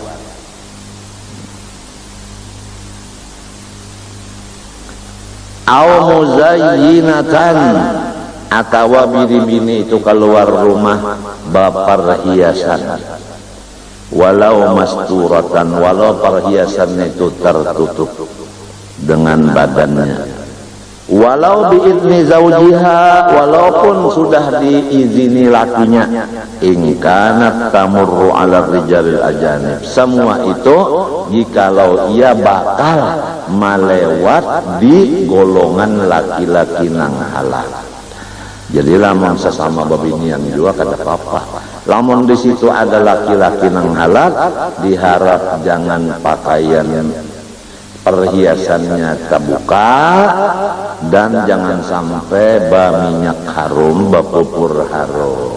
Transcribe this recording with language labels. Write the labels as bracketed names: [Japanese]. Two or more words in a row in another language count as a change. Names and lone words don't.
[Arabic] أو مزينة [Indonesian] atau bini-bini itu keluar rumah bawa perhiasan walau masturatan walau perhiasannya itu tertutup dengan badannya [Arabic] ولو بإذن زوجها [Indonesian] walaupun sudah diizini lakinya [Arabic] إن كانت تمر على رجال الأجانب [Indonesian] semua itu jikalau ia bakal melewat di golongan laki-laki nang halal. [Banjar] Jadi lamun sesama babinian juga kada apa-apa. Lamun di situ ada laki-laki nang halal diharap jangan pakaian perhiasannya terbuka dan jangan sampai minyak harum bapupur harum.